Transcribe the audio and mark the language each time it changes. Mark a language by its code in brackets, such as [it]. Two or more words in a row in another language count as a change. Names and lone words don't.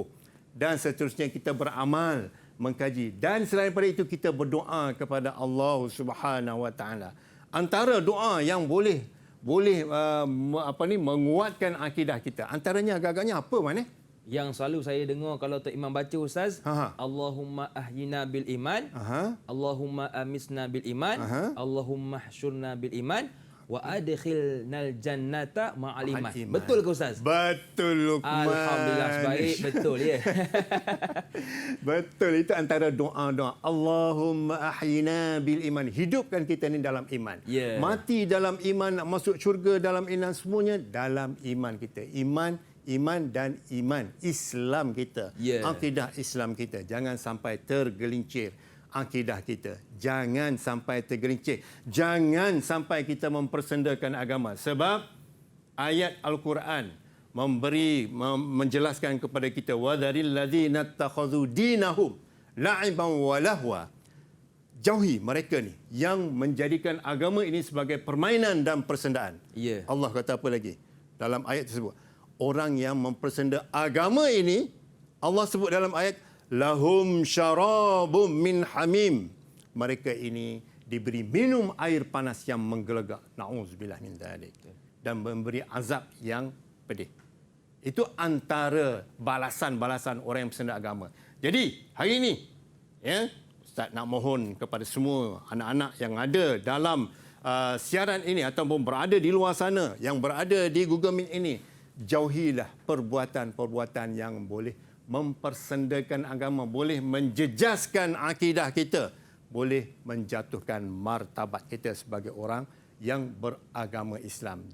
[ms] Dan seterusnya kita beramal, mengkaji. Dan selain daripada itu kita berdoa kepada Allah [ar] سبحانه وتعالى. [ms] Antara doa yang boleh menguatkan akidah kita. Antaranya agak-agaknya apa mana? Yang selalu saya dengar kalau Tok Imam baca Ustaz, [ar] اللهم أحينا بالإيمان اللهم أمتنا بالإيمان اللهم احشرنا بالإيمان. وأدخلنا الجنة مع الإيمان. [ms] Iman. Betul ke Ustaz? Betul, Luqman. Alhamdulillah, baik, betul ya. Betul, itu antara doa-doa. [ar] اللهم أحينا بالإيمان. [ms] Hidupkan kita ni dalam iman. Ya. Mati dalam iman, nak masuk syurga dalam iman, semuanya dalam iman kita. Iman dan iman. Islam kita. Ya. Akidah Islam kita. Jangan sampai tergelincir akidah kita. Jangan sampai tergelincir. Jangan sampai kita mempersendakan agama. Sebab ayat Al-Quran menjelaskan kepada kita [ar] وذر الذين اتخذوا دينهم لعبا ولهوا. [ms] Jauhi mereka ni yang menjadikan agama ini sebagai permainan dan persendaan. Ya. Allah kata apa lagi dalam ayat tersebut? Orang yang mempersenda agama ini, Allah sebut dalam ayat [ar] لهم شراب من حميم. [ms] Mereka ini diberi minum air panas yang menggelegak. [ar] نعوذ بالله من ذلك. [ms] Dan memberi azab yang pedih. Itu antara balasan-balasan orang yang bersenda agama. Jadi, hari ini, ya, Ustaz nak mohon kepada semua anak-anak yang ada dalam siaran ini ataupun berada di luar sana, yang berada di Google Meet ini, jauhilah perbuatan-perbuatan yang boleh mempersendakan agama, boleh menjejaskan akidah kita, boleh menjatuhkan martabat kita sebagai orang yang beragama Islam.